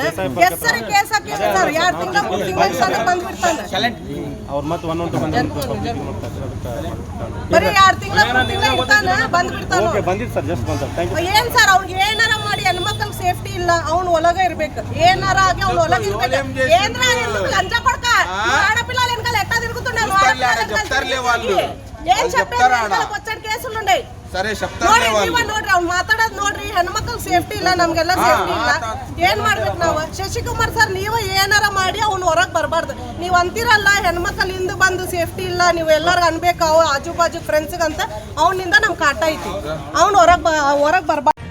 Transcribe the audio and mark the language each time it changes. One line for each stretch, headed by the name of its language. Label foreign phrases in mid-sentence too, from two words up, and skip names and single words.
Kannada: ಹೆಸರು ಕೇಸ್ ಹಾಕಿದ್ರು ಸರ್, 2 ತಿಂಗಳ 3 ತಿಂಗಳ ಬಂದ್ಬಿಡ್ತಾನೆ. ಬರೀ 2 ತಿಂಗಳ 3 ತಿಂಗಳ ಇರ್ತಾನೆ, ಬಂದ್ಬಿಡ್ತಾನೆ. ಏನ್ ಸರ್ ಅವ್ನಿಗೆ ಏನಾರ ಮಾಡಿ ಹೆಣ್ಮಕ್ಳಿಗೆ ಸೇಫ್ಟಿ ಇಲ್ಲ, ಅವ್ನು ಒಳಗೆ ಇರ್ಬೇಕು. ಏನಾರ ಆಗಿ ಅವ್ನು ಒಳಗೆ ಇರ್ಬೇಕು. ಏನ್ರ ಲಂಚ ಕೊಡ್ಕ
Telugu: ఆడపిల్లలు వెనకాల ఎట్టా తిరుగుతున్నాడు. ఏం చెప్పారు? వచ్చాడు కేసులు ఉండే. సరే చెప్తారు
Kannada: ನೋಡ್ರಿ ಅವ್ನು ಮಾತಾಡೋದು ನೋಡ್ರಿ. ಹೆಣ್ಮಕ್ಳಿಗೆ ಸೇಫ್ಟಿ ಇಲ್ಲ, ನಮ್ಗೆಲ್ಲ ಸೇಫ್ಟಿ ಇಲ್ಲ. ಏನ್ ಮಾಡ್ಬೇಕು ನಾವು? ಶಶಿಕುಮಾರ್ ಸರ್, ನೀವು ಏನಾರ ಮಾಡಿ ಅವ್ನು ಹೊರಗೆ ಬರಬಾರ್ದು. ನೀವು ಅಂತೀರಲ್ಲ ಹೆಣ್ಮಕ್ಳು ಹಿಂದೆ ಬಂದು ಸೇಫ್ಟಿ ಇಲ್ಲ, ನೀವು ಎಲ್ಲರಿಗೂ ಅನ್ಬೇಕು ಅವ್ ಆಜು ಬಾಜು ಫ್ರೆಂಡ್ಸ್ಗೆ ಅಂತ. ಅವನಿಂದ ನಮ್ ಕಾಟ ಐತಿ. ಅವ್ನು ಹೊರಗೆ ಬರಬಾರ್ದು.